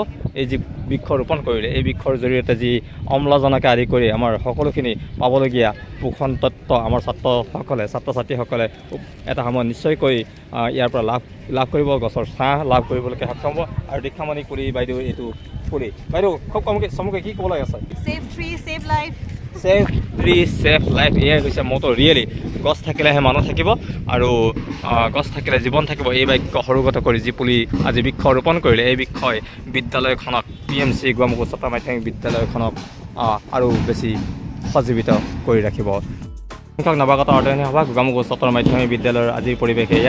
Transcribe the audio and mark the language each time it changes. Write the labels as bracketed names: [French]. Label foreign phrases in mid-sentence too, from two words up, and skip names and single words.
[Assamese] এই যি বৃক্ষ ৰোপণ কৰিলে এই বৃক্ষৰ জৰিয়তে যি অম্লজানকে আদি কৰি আমাৰ সকলোখিনি পাবলগীয়া পোষণ তত্ত্ব আমাৰ ছাত্ৰ ছাত্ৰীসকলে এটা সময়ত নিশ্চয়কৈ ইয়াৰ পৰা লাভ কৰিব, গছৰ ছাঁ লাভ কৰিবলৈকে সক্ষম হ'ব। আৰু দীক্ষামণি কুলি বাইদেউ এইটো পুলি বাইদেউ খুব চমুকৈ কি ক'বলৈ আছে? [English] Save tree, save life. Save tree, save life [Assamese] এয়াই হৈছে মটো। ৰিয়েলি গছ থাকিলেহে মানুহ থাকিব আৰু গছ থাকিলে জীৱন থাকিব। এই বাক্য সৰুগত কৰি যি পুলি আজি বৃক্ষ ৰোপণ কৰিলে এই বৃক্ষই বিদ্যালয়খনক PMC গোৱামুখ উচ্চতৰ মাধ্যমিক বিদ্যালয়খনক আৰু বেছি সজীৱিত কৰি ৰাখিব। সংখ্যক নৱাগত আদৰণি সভা গোৱামুখ উচ্চতৰ মাধ্যমিক বিদ্যালয়ৰ আজিৰ পৰিৱেশ এয়া।